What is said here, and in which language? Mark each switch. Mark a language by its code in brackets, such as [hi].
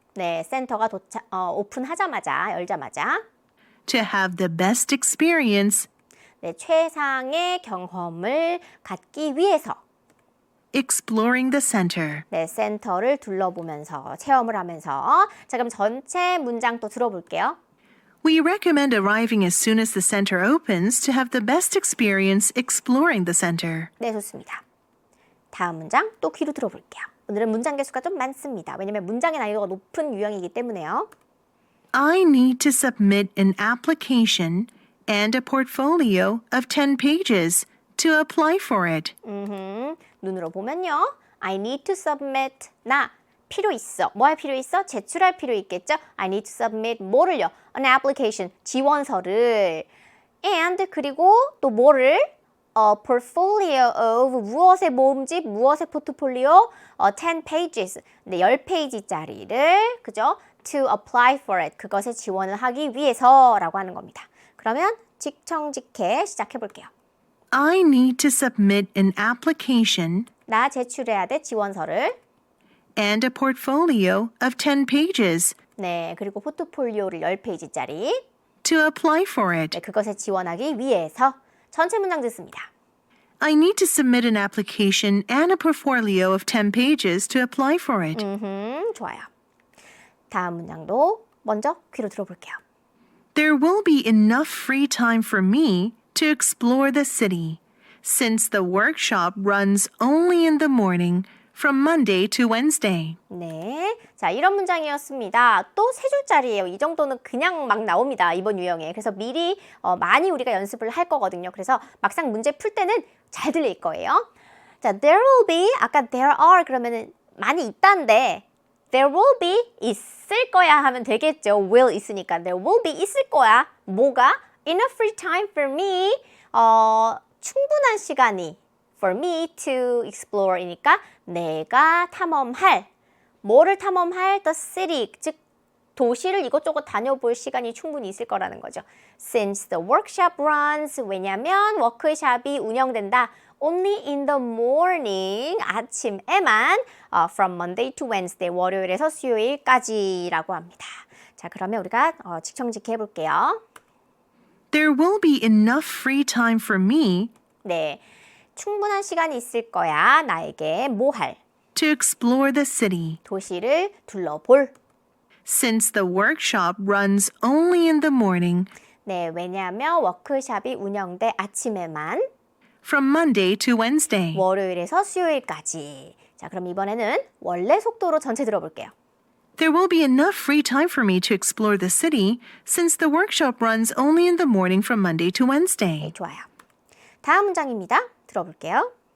[ko] 네, 센터가 오픈하자마자, 열자마자. [en] to have the best experience [ko] 네, 최상의 경험을 갖기 위해서. [en] exploring the center. [ko] 네, 센터를 둘러보면서, 체험을 하면서. 자, 그럼 전체 문장 또 들어볼게요. [en] We recommend arriving as soon as the center opens to have the best experience exploring the center. [ko] 네, 좋습니다. 다음 문장 또 귀로 들어볼게요. 오늘은 문장 개수가 좀 많습니다. 왜냐면 문장의 난이도가 높은 유형이기 때문에요. [en] I need to submit an application and a portfolio of 10 pages to apply for it. [ko] 눈으로 보면요. [en] I need to submit. [ko] 나 필요 있어. 뭐 할 필요 있어? 제출할 필요 있겠죠? [en] I need to submit [ko] 뭐를요? [en] An application. [ko] 지원서를. [en] And [ko] 그리고 또 뭐를? [en] portfolio of [ko] 무엇의 모음집, 무엇의 포트폴리오? 10 pages. 네, 10페이지짜리를 그죠? [en] To apply for it. [ko] 그것에 지원을 하기 위해서라고 하는 겁니다. 그러면 직청직해 시작해 볼게요. [en] I need to submit an application [ko] 나 제출해야 돼 지원서를. [en] and a portfolio of 10 pages [ko] 네, 그리고 포트폴리오를 10페이지짜리. [en] to apply for it. [ko] 네, 그것에 지원하기 위해서 전체 문장 듣습니다. [en] I need to submit an application and a portfolio of 10 pages to apply for it. [ko] 좋아요. 다음 문장도 먼저 귀로 들어볼게요. [en] There will be enough free time for me to explore the city, since the workshop runs only in the morning from Monday to Wednesday. [ko] 네, 자 이런 문장이었습니다. 또 세 줄짜리예요. 이 정도는 그냥 막 나옵니다. 이번 유형에. 그래서 미리 많이 우리가 연습을 할 거거든요. 그래서 막상 문제 풀 때는 잘 들릴 거예요. 자, [en] there will be, [ko] 아까 there are 그러면은 많이 있다인데 there will be 있을 거야 하면 되겠죠. will 있으니까 [en] there will be [ko] 있을 거야. 뭐가? [en] Enough free time for me. [ko] 충분한 시간이 [en] for me to explore [ko] 이니까 내가 탐험할. 뭐를 탐험할? [en] The city, [ko] 즉 도시를 이것저것 다녀볼 시간이 충분히 있을 거라는 거죠. [en] Since the workshop runs, [ko] 왜냐면 워크숍이 운영된다. [en] Only in the morning, [ko] 아침에만 [en] from Monday to Wednesday, [ko] 월요일에서 수요일까지라고 합니다. 자, 그러면 우리가 직청직해 해볼게요. [en] There will be enough free time for me [ko] 네, 충분한 시간이 있을 거야. 나에게 뭐 할? [en] to explore the city, [ko] 도시를 둘러볼. [en] since the workshop runs only in the morning [ko] 네, 왜냐하면 워크숍이 운영돼 아침에만 [en] from Monday to Wednesday. [ko] 월요일에서 수요일까지. 자, 그럼 이번에는 원래 속도로 전체 들어볼게요. [en] There will be enough free time for me to explore the city, since the workshop runs only in the morning from Monday to Wednesday. [ko] 네, 좋아요. 다음 문장입니다. 들어볼게요.